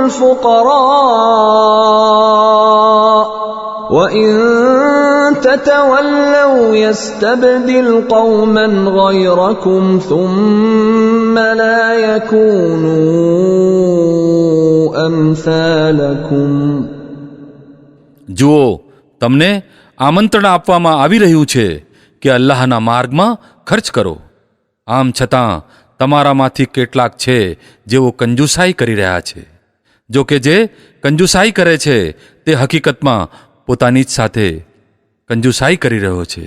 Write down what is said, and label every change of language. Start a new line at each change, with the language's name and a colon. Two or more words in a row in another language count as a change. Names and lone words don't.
Arabic: الفقراء وإن تتولوا يستبدل قوما غيركم ثم لا يكونوا أمثالكم.
Gujarati: જુઓ, તમને આમંત્રણ આપવામાં આવી રહ્યું છે કે અલ્લાહના માર્ગમાં ખર્ચ કરો. આમ છતાં તમારામાંથી કેટલાક છે જેઓ કંજુસાઈ કરી રહ્યા છે. જો કે જે કંજુસાઈ કરે છે તે હકીકતમાં પોતાની જ સાથે કંજુસાઈ કરી રહ્યો છે.